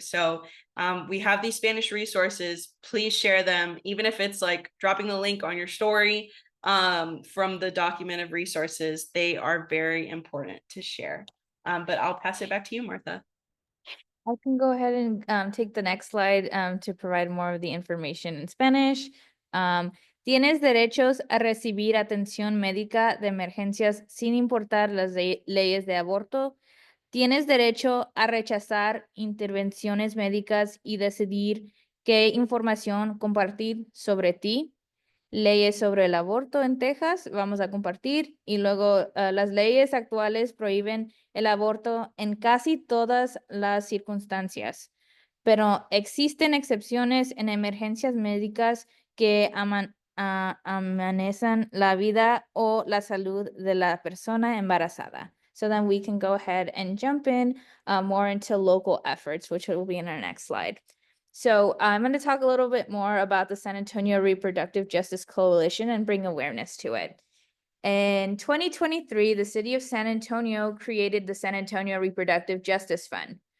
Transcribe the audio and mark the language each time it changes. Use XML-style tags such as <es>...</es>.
<en>So we have these Spanish resources. Please share them, even if it's like dropping the link on your story from the document of resources. They are very important to share. But I'll pass it back to you, Martha. I can go ahead and take the next slide to provide more of the information in Spanish.</en> <es>Tienes derechos a recibir atención médica de emergencias sin importar las leyes de aborto. Tienes derecho a rechazar intervenciones médicas y decidir qué información compartir sobre ti. Leyes sobre el aborto en Texas, vamos a compartir. Y luego las leyes actuales prohíben el aborto en casi todas las circunstancias, pero existen excepciones en emergencias médicas que amenazan la vida o la salud de la persona embarazada.</es> <en>So then we can go ahead and jump in more into local efforts, which will be in our next slide. So I'm going to talk a little bit more about the San Antonio Reproductive Justice Coalition and bring awareness to it. In 2023, the city of San Antonio created the San Antonio Reproductive Justice Fund.</en>